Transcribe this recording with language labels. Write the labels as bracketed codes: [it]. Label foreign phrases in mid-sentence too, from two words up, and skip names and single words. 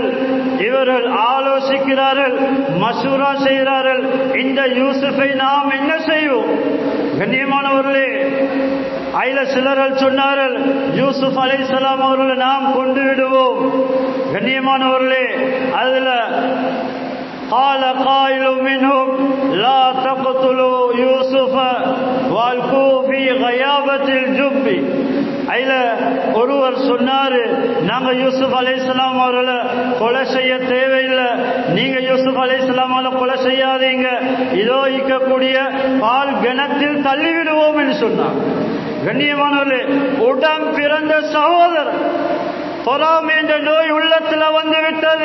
[ta] இவர்கள் ஆலோசிக்கிறார்கள், மசூரா செய்கிறார்கள், இந்த யூசுஃபை நாம் என்ன செய்வோம்? கண்ணியமானவர்களே, ஐல சிலர்கள் சொன்னார்கள், யூசுப் அலைஹிஸ்ஸலாம் அவர்களை நாம் கொண்டு விடுவோம். கண்ணியமானவர்களே, அதுல [ar] قال قائل منهم لا تقتلوا يوسف والقوه في غيابة الجب. [ta] ஐல ஒருவர் சொன்னாரு, நாங்க யூசுப் அலைஹிஸ்ஸலாம் அவர்களை கொலை செய்ய தேவையில்லை, நீங்க யூசுப் அலைஹிஸ்ஸலாம் அவர்களை கொலை செய்யாதீங்க, இதோ இருக்கக்கூடிய பால் கிணத்தில் தள்ளிவிடுவோம் என்று சொன்னார். கண்ணியமானவர்களே, உடன் பிறந்த சகோதரர் பொறாமை என்ற நோய் உள்ளத்தில் வந்து விட்டது.